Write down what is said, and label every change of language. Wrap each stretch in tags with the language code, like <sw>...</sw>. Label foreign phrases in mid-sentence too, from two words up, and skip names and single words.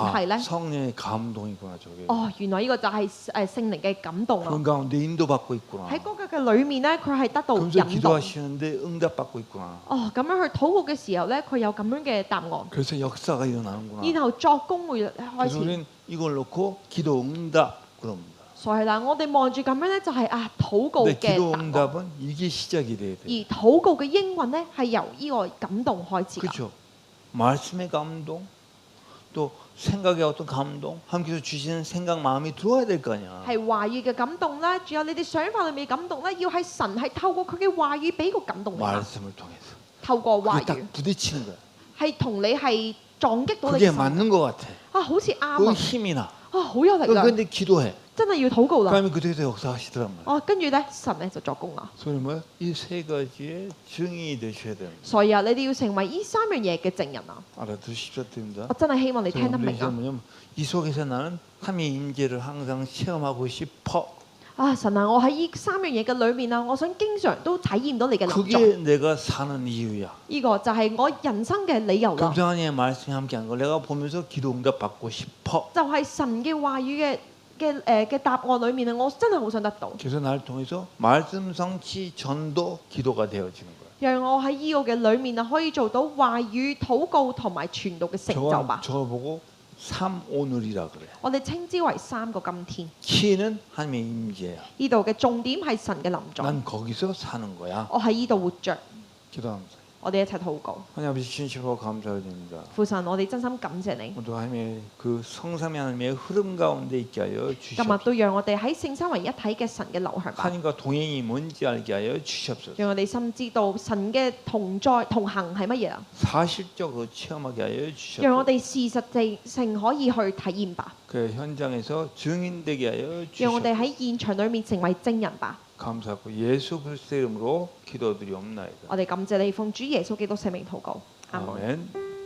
<yue>아, 繫呢？</yue> <ko>성령의 감동이구나 저게.</ko> <yue>哦，原來呢個就係聖靈嘅感動啊！</yue> <ko>그런 가운데 인도받고 있구나.</ko> <yue>喺嗰個嘅裏面呢，佢係得到 그러면서 引導。</yue> <ko>기도하시는데 응답받고 있구나.</ko> <yue>哦，咁樣去禱告嘅時候呢，佢有咁樣嘅答案，</yue> <ko>그래서 역사가 일어나는구나.</ko> <yue>然後作工會開 그래서 始。</yue> <ko>우리는 이걸 놓고 기도 응답 그럽니다.</ko> <yue>所以啦，我哋望住咁樣呢，就係禱告 근데 嘅 기도 答案。</yue> <ko>응답은 이게 시작이 돼야 而 돼.</ko> <yue>禱告嘅應允呢，係由呢個感動開始㗎。</yue> <ko>그렇죠. 말씀의 감동, 또 생각의 어떤 감동, 하나님께서 주시는 생각 마음이 들어와야 될 거 아니야.</ko> <yue>係話語嘅感動啦，仲有你哋想法裏面嘅感動咧，要係神係透過佢嘅話語俾個感動你，</yue> <ko>말씀을 통해서.</ko> <yue>透過話</yue> <ko>그게 딱 語 부딪히는 거야.</ko> <yue>係同你係撞擊到你 그게 嘅心</yue> <ko>맞는 것 같아.</ko> <yue>啊，好似啱 그 啊，</yue> <ko>힘이 나.</ko> <yue>好有力量，</yue> <ko>그런데 기도해.</ko> <yue>真係要禱告啦。</yue> <ko>그다음에 그때서 역사하시더란 말이야.</ko> <yue>哦，跟住咧神咧就作工啦。</yue> <ko>소리 뭐야? 이 세 가지의 증인이 되셔야 됩니다.</ko> <yue>所以啊，你哋要成為呢三樣嘢嘅證人啊！</yue> <ko>알아두십시오, 됩니다.</ko> <yue>我真係希望你聽得明 이제 啊！</yue> <ko>뭐냐면 이 속에서 나는 하나님의 임재를 항상 체험하고 싶어.</ko> <yue>啊神啊，我喺呢三樣嘢嘅裏面啊，我想經常都體驗到你嘅臨 그게 在。</yue> <ko>내가 사는 이유야.</ko> <yue>呢個就係我人生嘅理由啦，</yue> <ko>금상하나님의 말씀이 함께한 걸 내가 보면서 기도 응답 받고 싶어.</ko> <yue>就係神嘅話語嘅答案裏面啊，我真係好想得到。</yue> <ko>그래서 나를 통해서 말씀 성취 전도 기도가 되어지는 거야.</ko> <yue>讓我喺呢個嘅裏面啊，可以做到話語、禱告同埋傳道嘅成就吧。</yue> <ko>저거 보고 삼 오늘이라 그래.</ko> <yue>我哋稱之為三個今天。</yue> <ko>키는 하나님의 임재야.</ko> <yue>呢度嘅重點係神嘅臨在。</yue> <ko>난 거기서 사는 거야.</ko> <yue>我喺呢度活着，</yue> <ko>기도합니다.</ko> <yue>我哋一齊禱告。</yue> <ko>하나님 아버지 진실로 감사드립니다.</ko> <yue>父神，我哋真心感謝你，</yue> <ko>오늘도 하나님의 그 성삼위 하나님의 흐름 가운데 있게 하여</ko> <yue>今日</yue> <ko>주시옵소서.</ko> <yue>都讓我哋喺聖三為一體嘅神嘅流向吧。</yue> <ko>하나님과 동행이 뭔지 알게 하여 주시옵소서.</ko> <yue>讓我哋深知道神嘅同在同行係乜嘢啊！</yue> <ko>사실적으로 체험하게 하여</ko> <yue>讓我</yue> <ko>주시옵소서.</ko> <yue>哋事實性可以去體驗吧。</yue> <ko>그 현장에서 증인되게 하여</ko> <yue>讓我哋</yue> <ko>주시옵소서.</ko> <yue>喺現場裏面成為證人吧。</yue> <ko>감사하고 예수 그리스도의 이름으로 기도드리옵나이다.</ko> <yue>我哋感謝你，奉主耶穌基督聖名禱告，阿門。</yue> <ko>아멘.</ko>